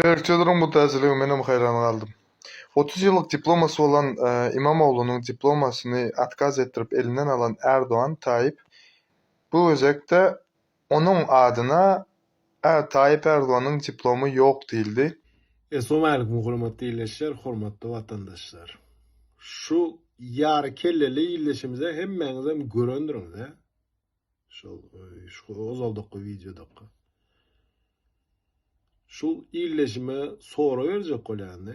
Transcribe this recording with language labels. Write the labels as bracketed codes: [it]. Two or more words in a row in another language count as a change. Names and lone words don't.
[tr] Berçelerin bu täsirligine menem hayran kaldım. 30 yıllık diploması olan İmamoğlu'nun diplomasını atkaz ettirip elinden alan Erdoğan, Tayyip, bu özekte onun adına Tayyip Erdoğan'ın diplomu yok değildi. [tk] Assalamu hurmatly illeşler, hormatly vatandaşlar. Şu ýary kelleli illeşimize hemmeňizem görendiриňiz. Şu ozaldyky videodaky. Şu illeşime sora berjek bolýandy.